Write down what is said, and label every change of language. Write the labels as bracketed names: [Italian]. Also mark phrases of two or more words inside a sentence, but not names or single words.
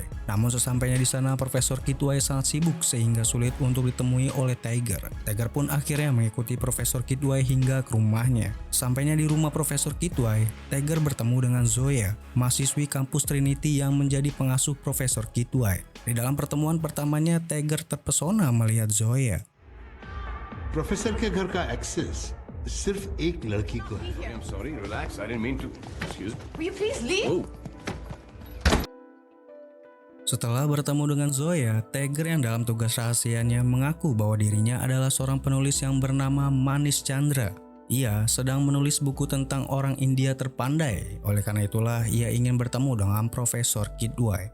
[Indonesian] Namun sesampainya di sana Profesor Kidwai sangat sibuk sehingga sulit untuk ditemui oleh Tiger. Tiger pun akhirnya mengikuti Profesor Kidwai hingga ke rumahnya. Sampainya di rumah Profesor Kidwai, Tiger bertemu dengan Zoya, mahasiswi kampus Trinity yang menjadi pengasuh Profesor Kidwai. Di dalam pertemuan pertamanya, Tiger terpesona melihat Zoya. [Hindi] प्रोफेसर के घर का एक्सेस सिर्फ एक लड़की को है। [English] I'm sorry, relax. I didn't mean to. Excuse me. Will you please leave? Oh. [Indonesian] Setelah bertemu dengan Zoya, Tiger yang dalam tugas rahasianya mengaku bahwa dirinya adalah seorang penulis yang bernama Manish Chandra. Ia sedang menulis buku tentang orang India terpandai. Oleh karena itulah ia ingin bertemu dengan Profesor Kidwai.